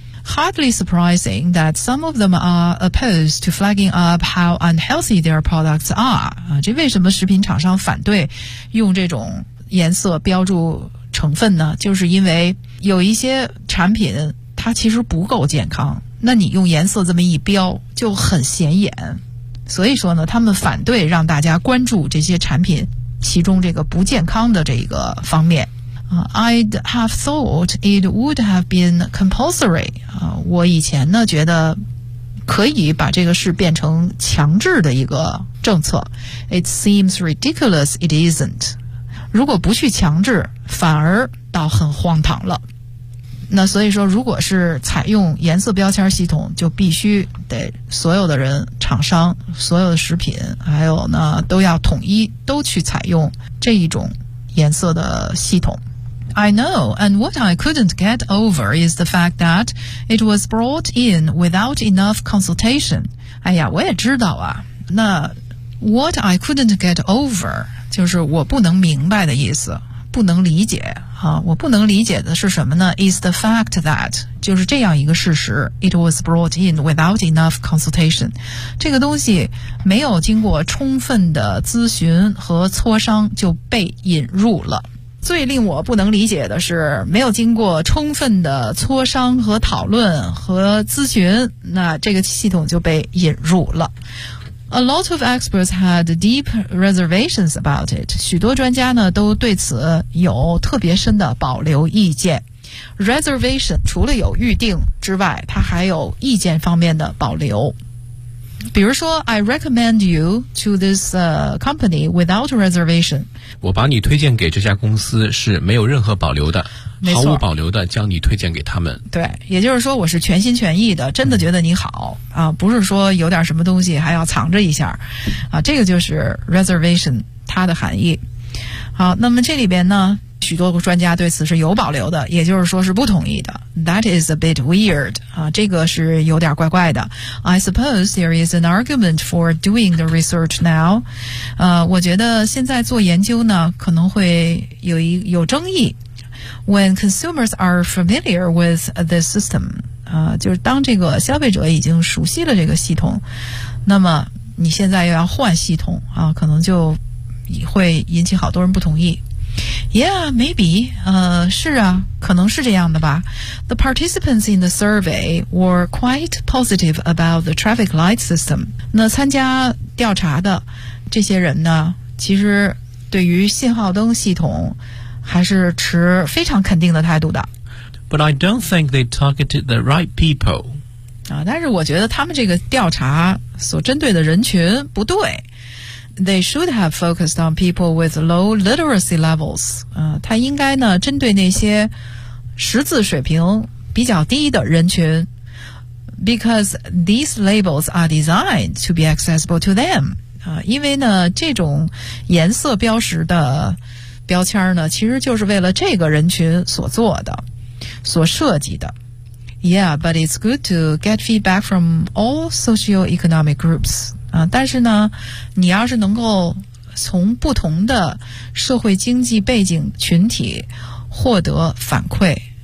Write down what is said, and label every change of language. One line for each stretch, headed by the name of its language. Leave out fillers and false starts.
English: Hardly surprising that some of them are opposed to flagging up how unhealthy their products are、
Chinese: 这为什么食品厂商反对用这种颜色标注成分呢？就是因为有一些产品它其实不够健康，那你用颜色这么一标就很显眼，所以说呢他们反对让大家关注这些产品其中这个不健康的这个方面。
English: I'd have thought it would have been compulsory.
Chinese: 我以前呢觉得可以把这个事变成强制的一个政策。
English: It seems ridiculous it isn't.
Chinese: 如果不去强制反而倒很荒唐了。那所以说如果是采用颜色标签系统，就必须得所有的人、厂商、所有的食品还有呢都要统一都去采用这一种颜色的系统。
English: I know, and what I couldn't get over is the fact that it was brought in without enough consultation.
Chinese: 哎呀我也知道啊，那
English: what I couldn't get over
Chinese: 就是我不能明白的意思，不能理解啊！我不能理解的是什么呢？
English: Is the fact that
Chinese: 就是这样一个事实。
English: It was brought in without enough consultation.
Chinese: 这个东西没有经过充分的咨询和磋商就被引入了。最令我不能理解的是没有经过充分的磋商和讨论和咨询，那这个系统就被引入了。
English: A lot of experts had deep reservations about it.
Chinese: 许多专家呢都对此有特别深的保留意见。 Reservation 除了有预定之外，它还有意见方面的保留。比如说
English: I recommend you to this company without reservation.
Chinese: 我把你推荐给这家公司是没有任何保留的，毫无保留的将你推荐给他们。对，也就是说我是全心全意的，真的觉得你好、不是说有点什么东西还要藏着一下这个就是 reservation 它的含义。好，那么这里边呢许多专家对此是有保留的，也就是说是不同意的。
English: That is a bit weird
Chinese: 这个是有点怪怪的。
English: I suppose there is an argument for doing the research now
Chinese: 我觉得现在做研究呢可能会有争议。
English: When consumers are familiar with this system,
Chinese: 就是当这个消费者已经熟悉了这个系统，那么你现在又要换系统啊，可能就会引起好多人不同意。
English: Yeah, maybe,
Chinese: 是啊，可能是这样的吧。
English: The participants in the survey were quite positive about the traffic light system.
Chinese: 那参加调查的这些人呢，其实对于信号灯系统还是持非常肯定的态度的。
English: But I don't think they targeted the right people.
Chinese: 但是我觉得他们这个调查所针对的人群不对。
English: They should have focused on people with low literacy levels.
Chinese: 他应该呢针对那些识字水平比较低的人群。
English: Because these labels are designed to be accessible to them.
Chinese: 因为呢这种颜色标识的标签呢其实就是为了这个人群所做的所设计的。
English: Yeah, but it's good to get feedback from all socioeconomic groups.
Chinese: 但是呢你要是能够从不同的社会经济背景群体获得反馈，